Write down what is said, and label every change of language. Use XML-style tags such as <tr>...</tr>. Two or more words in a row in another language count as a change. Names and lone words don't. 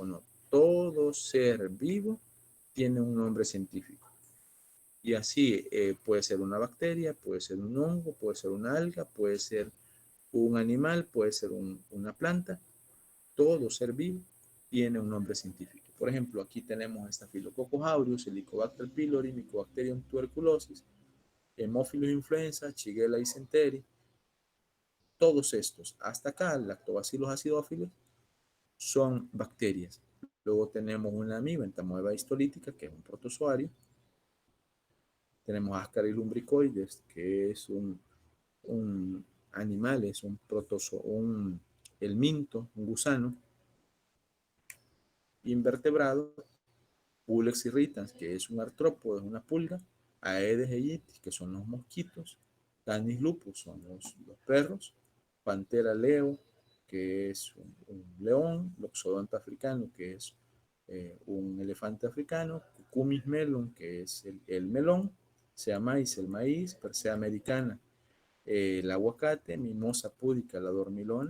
<es>No, todo ser vivo tiene un nombre científico. Y así puede ser una bacteria, puede ser un hongo, puede ser una alga, puede ser un animal, puede ser una planta. Todo ser vivo tiene un nombre científico. Por ejemplo, aquí tenemos Staphylococcus aureus, Helicobacter pylori, Mycobacterium tuberculosis, Haemophilus influenza, Shigella dysentery. Todos estos, hasta acá, lactobacillus acidófilos, son bacterias. Luego tenemos una amiba entamoeba histolítica, que es un protozoario. Tenemos Ascaris lumbricoides, que es un animal, es un helminto, un gusano. Invertebrado, Pulex irritans, que es un artrópodo, es una pulga. Aedes aegypti, que son los mosquitos. Canis lupus, son los perros. Pantera leo, que es un león. Loxodonta africano, que es un elefante africano. Cucumis melon, que es el melón. Sea maíz, el maíz. Persea americana, el aguacate. Mimosa púdica, la dormilona.</es>